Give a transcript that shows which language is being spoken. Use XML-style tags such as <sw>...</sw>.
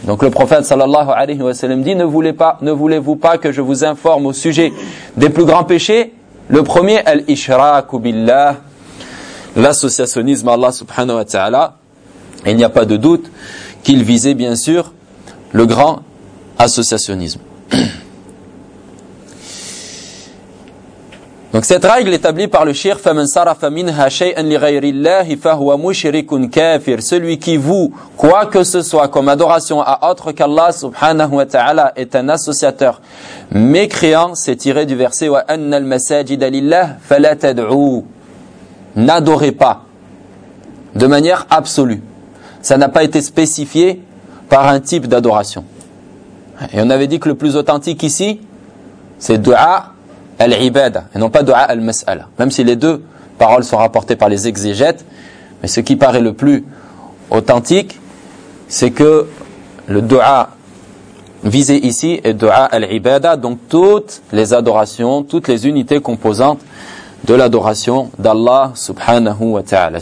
<fr>Donc le prophète sallallahu alayhi wa salam dit, ne voulez-vous pas que je vous informe au sujet des plus grands péchés? Le premier,</fr> <ar>al-ishraku billah,</ar> <fr>l'associationnisme à Allah subhanahu wa ta'ala. Il n'y a pas de doute qu'il visait bien sûr le grand associationnisme. Donc cette règle établie par le shirk,</fr> <ar>فَمَنْ صَرَفَ مِنْهَا شَيْءٍ لِغَيْرِ اللَّهِ فَهُوَ مُشْرِكٌ كَافِرٌ.</ar> <fr>Celui qui voue, quoi que ce soit comme adoration à autre qu'Allah subhanahu wa ta'ala, est un associateur mécréant. C'est tiré du verset</fr> <ar>وَأَنَّ الْمَسَاجِدَ لِلَّهِ فَلَا تَدْعُوا.</ar> <fr>N'adorez pas de manière absolue. Ça n'a pas été spécifié par un type d'adoration. Et on avait dit que le plus authentique ici, c'est du'a al-ibada, et non pas du'a al-mas'ala. Même si les deux paroles sont rapportées par les exégètes, mais ce qui paraît le plus authentique, c'est que le du'a visé ici est du'a al-ibada, donc toutes les adorations, toutes les unités composantes de l'adoration d'Allah subhanahu wa ta'ala.</fr>